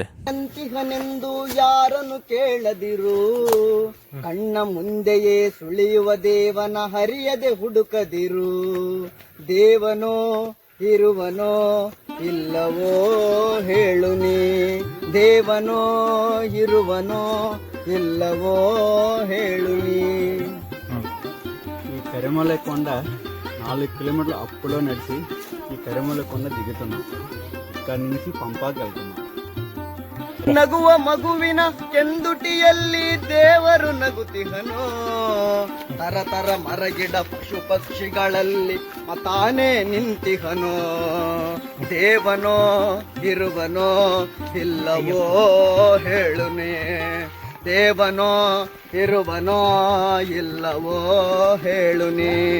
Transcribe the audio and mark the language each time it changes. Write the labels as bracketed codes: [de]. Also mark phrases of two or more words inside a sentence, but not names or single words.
[kn] ಅಂತಿಹನೆಂದು ಯಾರನ್ನು ಕೇಳದಿರು, ಕಣ್ಣ ಮುಂದೆಯೇ ಸುಳಿಯುವ ದೇವನ ಹರಿಯದೆ ಹುಡುಕದಿರು. ದೇವನು ಇರುವನೋ ಇಲ್ಲವೋ ಹೇಳು ನೀ, ದೇವನೋ ಇರುವನೋ ಇಲ್ಲವೋ ಹೇಳು ನೀ. [te] ఈ కరిమల కొండ 4 కిలోమీటర్ల అప్పులో నడిచి ఈ కరిమల కొండ దిగుతున్నాం. ఇక్కడ నుంచి పంపాకి వెళ్తున్నాం. [kn] ನಗುವ ಮಗುವಿನ ಕೆಂದುಟಿಯಲ್ಲಿ ದೇವರು ನಗುತ್ತಿಹನೋ, ತರತರ ಮರಗಿಡ ಪಶು ಪಕ್ಷಿಗಳಲ್ಲಿ ಮತಾನೇ ನಿಂತಿಹನೋ, ದೇವನೋ ಇರುವನೋ ಇಲ್ಲವೋ ಹೇಳುನೇ, ದೇವನೋ ಇರುವನೋ ಇಲ್ಲವೋ ಹೇಳುನೇ.